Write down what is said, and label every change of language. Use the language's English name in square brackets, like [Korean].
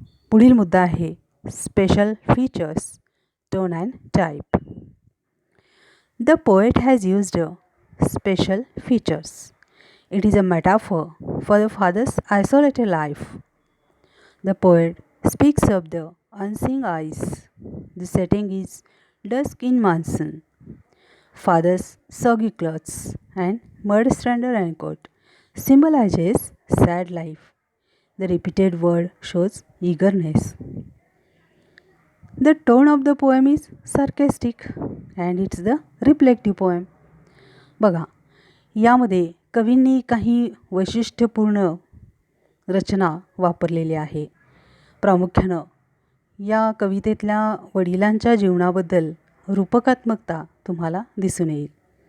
[Marathi] पुढील मुद्दा आहे [English] Special features, tone and type. The poet has used special features. It is a metaphor for the father's isolated life. The poet speaks of the unseen eyes. The setting is dusk in monsoon. Father's soggy clothes and mud-stranded raincoat symbolizes sad life. The repeated word shows eagerness. The tone of the poem is sarcastic and it's the reflective poem. [Marathi] बघा, यामध्ये कवींनी काही वैशिष्ट्यपूर्ण रचना वापरलेली आहे. प्रामुख्यानं या कवितेतल्या वडिलांच्या जीवनाबद्दल रूपकात्मकता तुम्हाला दिसून येईल.